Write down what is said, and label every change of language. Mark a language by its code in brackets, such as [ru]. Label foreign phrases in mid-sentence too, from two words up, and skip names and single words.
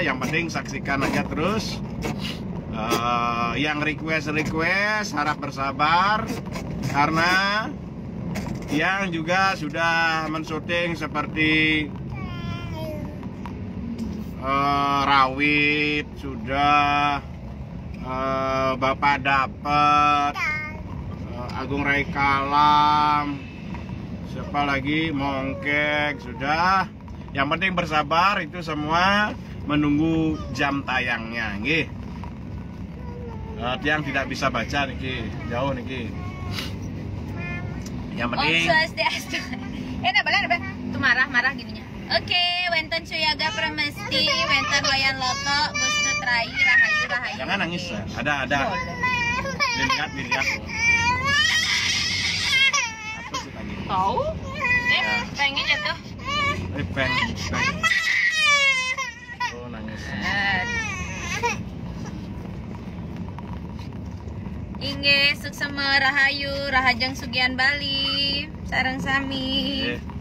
[id] Yang penting saksikan aja terus. Yang request harap bersabar karena tiang juga sudah mensyuting seperti Rawit sudah, Bapak Dapet, Agung Rai Kalam, siapa lagi, Mongkek sudah. Yang penting bersabar, itu semua menunggu jam tayangnya nggih. Tiang tidak bisa baca niki, jauh niki. Yang penting [ban] Om Swastiastu. [id] Boleh tuh marah gininya. Oke, wenten Suyaga Premesti, wenten Wayan Loto, Gustu Trai, Rahayu. Jangan nangis ya. Ada. Dilihat. Tahu? Pengen jatuh. Pengen. Oh, nangis. [ban] Inge suksema Rahayu, Rahajeng Sugian Bali, sareng sami.